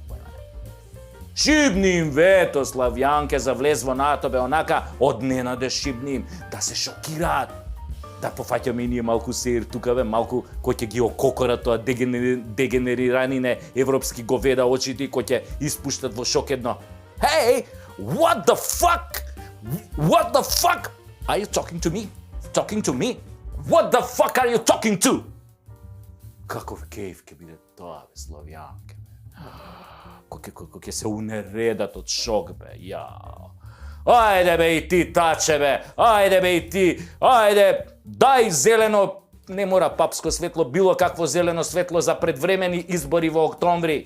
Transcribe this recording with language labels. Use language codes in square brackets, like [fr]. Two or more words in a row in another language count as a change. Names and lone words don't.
[mk] Шибни им вето, славјанке, за влез во НАТО, бе, онака од ненаде шибни им, да се шокираат. Да пофаќаме и ние малку сеир тука, бе, малку кој ќе ги ококора тоа дегенериранине европски говеда очите, кој ќе испуштат во шок едно. [en] Hey, what the fuck? What the fuck? Are you talking to me? Talking to me? What the fuck are you talking to? [mk] Каков кејф ќе биде тоа, бе, славјанке, бе. Кој ќе се унередат од шок, бе, јао. Ајде, бе, и ти, таче, бе, ајде, бе, и ти, ајде, дај зелено, не мора папско светло, било какво зелено светло за предвремени избори во октомври.